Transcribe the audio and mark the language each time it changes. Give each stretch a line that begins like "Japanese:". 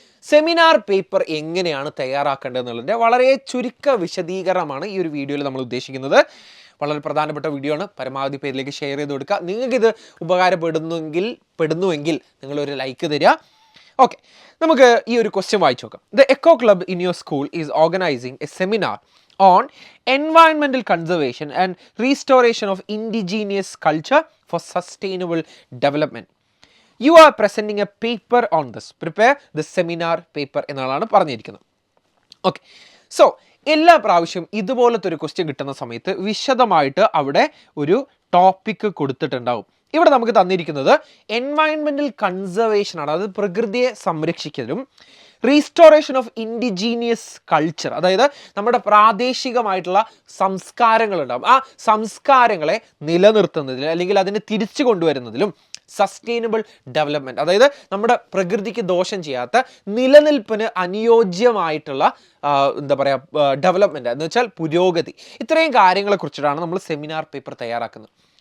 Malayalam: Seminar paper എങ്ങനെയാണ് തയ്യാറാക്കേണ്ടത് എന്നുള്ളതിൻ്റെ വളരെ ചുരുക്ക വിശദീകരണമാണ് ഈ ഒരു വീഡിയോയിൽ നമ്മൾ ഉദ്ദേശിക്കുന്നത്. വളരെ പ്രധാനപ്പെട്ട വീഡിയോ ആണ്. പരമാവധി പേരിലേക്ക് ഷെയർ ചെയ്ത് കൊടുക്കുക. നിങ്ങൾക്കിത് ഉപകാരപ്പെടുന്നുവെങ്കിൽ നിങ്ങളൊരു ലൈക്ക് തരിക. ഓക്കെ, നമുക്ക് ഈ ഒരു ക്വസ്റ്റ്യൻ വായിച്ചു നോക്കാം.
English: The eco club in your school is organising a seminar on environmental conservation and restoration of indigenous culture for sustainable development. You are presenting a paper on this. Prepare the seminar paper
Malayalam: എന്നാണ് പറഞ്ഞിരിക്കുന്നത്. Okay, so എല്ലാ പ്രാവശ്യം ഇതുപോലത്തെ ഒരു question കിട്ടുന്ന സമയത്ത് വിശദമായിട്ട് അവിടെ ഒരു ടോപ്പിക് കൊടുത്തിട്ടുണ്ടാവും. ഇവിടെ നമുക്ക് തന്നിരിക്കുന്നത് എൻവയൺമെൻറ്റൽ കൺസർവേഷൻ ആണ്, അതായത് പ്രകൃതിയെ സംരക്ഷിക്കലും
English: restoration of indigenous culture,
Malayalam: അതായത് നമ്മുടെ പ്രാദേശികമായിട്ടുള്ള സംസ്കാരങ്ങളുണ്ടാകും, ആ സംസ്കാരങ്ങളെ നിലനിർത്തുന്നതിലും അല്ലെങ്കിൽ അതിനെ തിരിച്ചു കൊണ്ടുവരുന്നതിലും സസ്റ്റൈനബിൾ ഡെവലപ്മെൻറ്റ്, അതായത് നമ്മുടെ പ്രകൃതിക്ക് ദോഷം ചെയ്യാത്ത നിലനിൽപ്പിന് അനുയോജ്യമായിട്ടുള്ള എന്താ പറയുക ഡെവലപ്മെൻറ്റ് എന്ന് വെച്ചാൽ പുരോഗതി, ഇത്രയും കാര്യങ്ങളെ കുറിച്ചിട്ടാണ് നമ്മൾ സെമിനാർ പേപ്പർ തയ്യാറാക്കുന്നത്.